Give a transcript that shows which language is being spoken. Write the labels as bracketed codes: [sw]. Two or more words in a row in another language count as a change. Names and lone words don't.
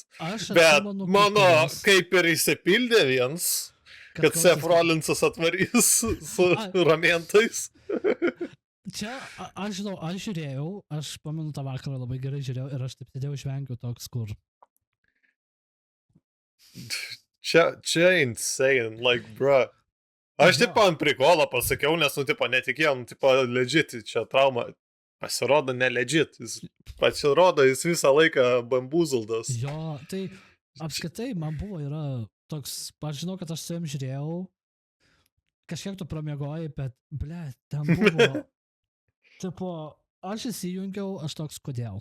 [lt] Bet mano kaip ir įsipildė viens, kad Seth Rollinsas atvarys su ramentais. Čia, aš žinau, aš žiūrėjau, aš pamenu tą vakarą labai gerai žiūrėjau ir aš taip sėdėjau išvengiu toks, kur. [en] Čia insane, like, bro. [lt] Aš tipo ant prikolo pasakiau, nes, nu, tipo, netikėjau, nu, tipo, legit, čia trauma. Pasirodo ne legit, pasirodo jis visą laiką bambuzuldas. Jo, tai apskritai man buvo yra toks, aš žinau, kad aš su jam žiūrėjau, kažkiek tu pramiegojai, bet, ble, ten buvo, tipo, aš įsijungiau, aš toks, kodėl.